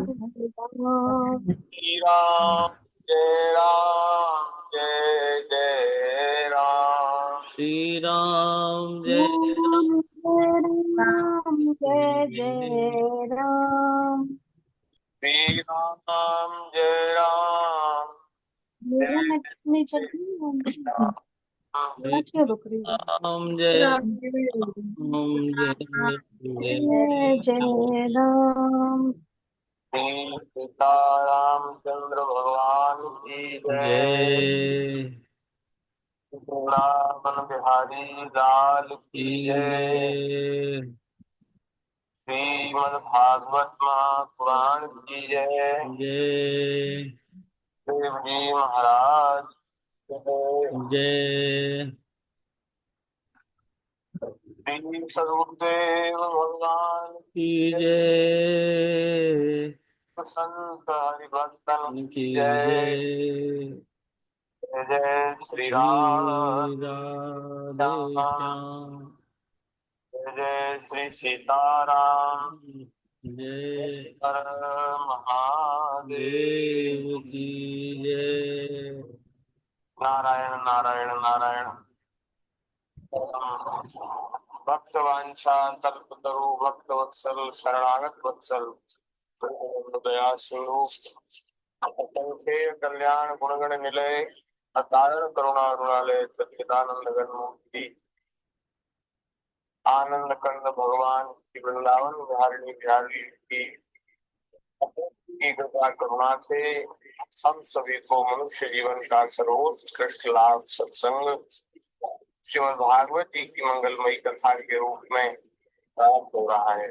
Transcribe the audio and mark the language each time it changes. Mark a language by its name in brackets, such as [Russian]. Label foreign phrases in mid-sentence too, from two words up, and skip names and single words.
[Hindi] श्री राम जय राम जय जय राम। श्री राम जय राम जय जय राम। श्री राम जय राम मेरा नेट नहीं चल रही क्यों रुक रही है? राम जय राम जय जय राम। सीताराम चंद्र भगवान की जय। वृंदावन बिहारी लाल की जय। श्री श्रीमद् भागवत महापुराण की जय। जय देव जी महाराज की जय। जय श्री सदगुरुदेव भगवान की जय संत हरिभक्तन की की जय। जय जय जय श्री श्री राम राधे श्याम जय जय श्री सीताराम जय हर महादेव। देव की जय नारायण नारायण नारायण। भक्तवांछा तल्पतरु भक्त वत्सल शरणागत वत्सल दया सिंधु असंख्य कल्याण गुणगण निलय अकारण करुणा रुणालय सच्चिदानंद घनमूर्ति आनंद कंद भगवान की वृंदावन धारिणी बिहारी की कृपा करुणा से हम सभी को मनुष्य जीवन का सर्वोत्कृष्ट लाभ सत्संग श्रीमद् भागवत जी की मंगलमयी कथा के रूप में प्राप्त हो रहा है।